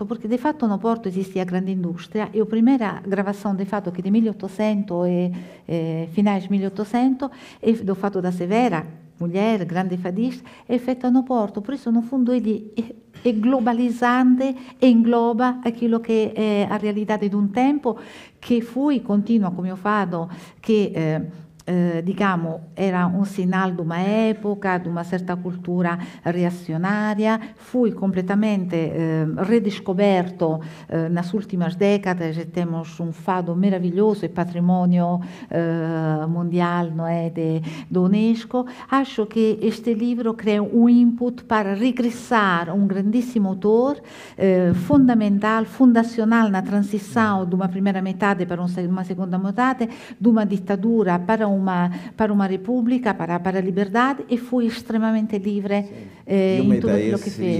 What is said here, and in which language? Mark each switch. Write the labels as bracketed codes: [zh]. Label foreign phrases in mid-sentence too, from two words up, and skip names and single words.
[pt] Porque, de fato, no Porto existe a grande indústria e a primeira gravação de fado, que é de 1800 e finais de 1800, é do fado da Severa, mulher, grande fadista, é feita no Porto. Por isso, no fundo, ele é globalizante e engloba aquilo que é a realidade de um tempo que foi e continua come o fado, que [it] diciamo, era un sinal di un'epoca, di una certa cultura reazionaria, fu completamente [pt] redescoberto nas últimas décadas. Temos um fado maravilhoso e patrimônio mundial, não é, da Unesco. Acho que este livro cria um input para regressar a um grandíssimo autor, fundamental, fundacional na transição de uma primeira metade para uma segunda metade, de uma ditadura para uma república, para a liberdade, e foi extremamente livre em tudo aquilo que fez.